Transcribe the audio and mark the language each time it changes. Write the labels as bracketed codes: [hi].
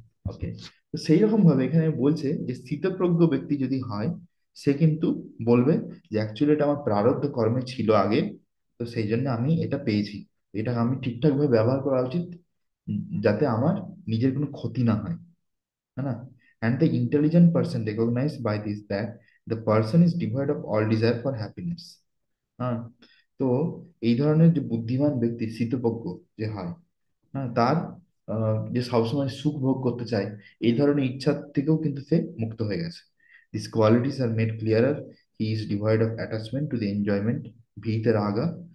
[bn] ওকে, তো সেই রকম ভাবে এখানে বলছে যে স্থিতপ্রজ্ঞ ব্যক্তি যদি হয়, সে কিন্তু বলবে যে অ্যাকচুয়ালি এটা আমার প্রারব্ধ কর্মে ছিল আগে, তো সেই জন্য আমি এটা পেয়েছি, এটা আমি ঠিকঠাক ভাবে ব্যবহার করা উচিত, যাতে আমার নিজের কোনো ক্ষতি না হয়। [hi] है ना? [en] And the intelligent person recognized by this that the person is devoid of all desire for happiness. [bn] হ্যাঁ, তো এই ধরনের যে বুদ্ধিমান ব্যক্তি স্থিতপ্রজ্ঞ যে হয়, হ্যাঁ, তার যে সবসময় সুখ ভোগ করতে চায়, এই ধরনের ইচ্ছা থেকেও কিন্তু সে মুক্ত হয়ে গেছে। [en] This qualities are made clearer, he is devoid of attachment to the enjoyment, ভিতে রাগা।